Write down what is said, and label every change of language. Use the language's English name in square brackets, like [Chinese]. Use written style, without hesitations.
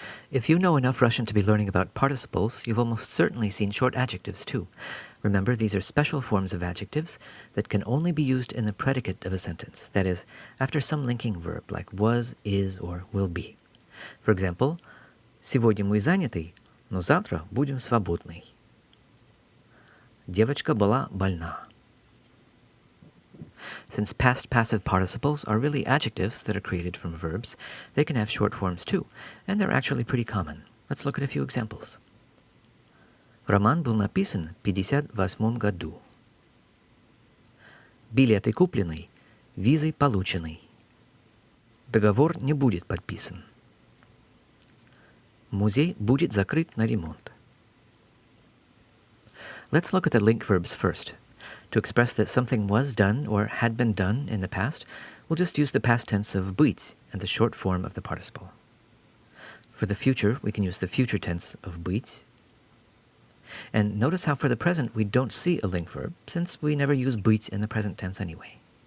[English] If you know enough Russian to be learning about participles, you've almost certainly seen short adjectives too. Remember, these are special forms of adjectives that can only be used in the predicate of a sentence, that is, after some linking verb like was, is, or will be. [Russian] For example, «Сегодня мы заняты, но завтра будем свободны». Девочка была больна. [English] Since past passive participles are really adjectives that are created from verbs, they can have short forms too, and they're actually pretty common. Let's look at a few examples. [Russian] Роман был написан в 1958 году. Билеты куплены, визы получены. Договор не будет подписан. Музей будет закрыт на ремонт. [English] Let's look at the link verbs first. To express that something was done or had been done in the past, we'll just use the past tense of быть and the short form of the participle. For the future, we can use the future tense of быть. And notice how for the present we don't see a link verb, since we never use быть in the present tense anyway.